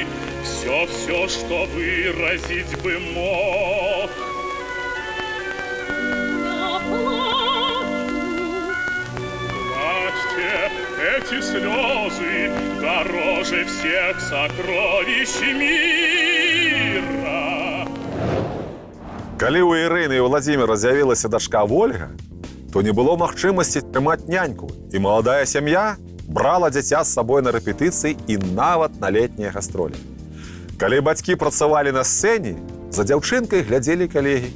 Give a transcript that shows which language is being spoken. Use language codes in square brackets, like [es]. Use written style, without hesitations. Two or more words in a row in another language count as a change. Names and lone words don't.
[ru] Все, что выразить бы мог. Я плачу. Плачьте, эти слезы дороже всех сокровищ мира. [be] Калі у Ірыны і Владзіміра з'явілася дачка Вольга, то не было магчымасці трымаць няньку, і маладая сям'я брала дзіця з сабой на рэпетыцыі і нават на летнія гастролі. Калі бацькі працавалі на сцэне, за дзяўчынкай глядзелі калегі.